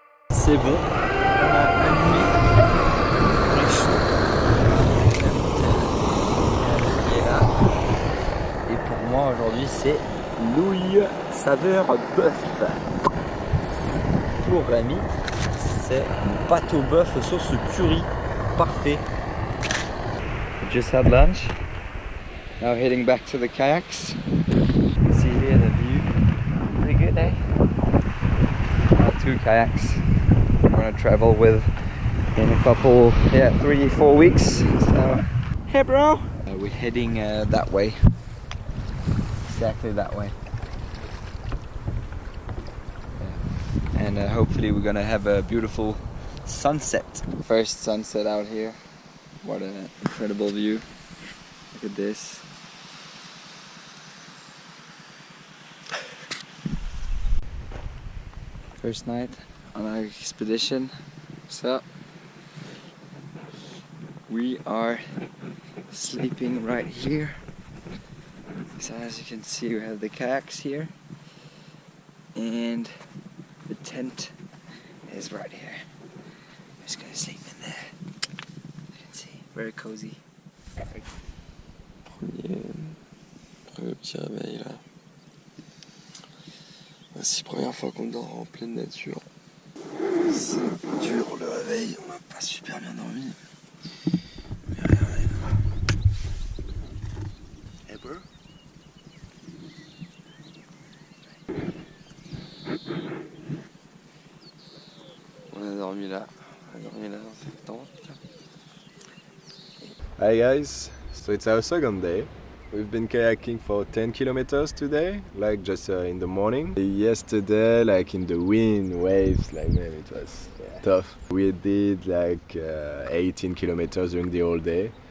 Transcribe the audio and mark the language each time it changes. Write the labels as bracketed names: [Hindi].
[French] C'est bon, on a la nuit, on est chaud, qui est là. Et pour moi aujourd'hui c'est nouilles saveur bœuf. Pour Rémi c'est une pâte au bœuf sauce curry, parfait. [English] Just had lunch, now heading back to the kayaks. See here the view, pretty good eh? 2 kayaks. We're gonna travel with in a couple, 3-4 weeks. So, hey bro! We're heading that way. Exactly that way. Yeah. And hopefully we're gonna have a beautiful sunset. First sunset out here. What an incredible view. Look at this. First night on our expedition. So we are sleeping right here. So as you can see, we have the kayaks here and the tent is right here. I'm just gonna sleep in there. You can see, very cozy. [French] Premier petit réveil là. C'est la première fois qu'on dort en pleine nature. C'est dur le réveil, on n'a pas super bien dormi. Mais regardez. [English] Hey bro. [French] On a dormi là. On a dormi là dans cette tente. [English] Hi guys, so it's our second day. We've been kayaking for 10 kilometers today, like just in the morning. Yesterday, like in the wind, waves, like man, it was tough. We did like 18 kilometers during the whole day.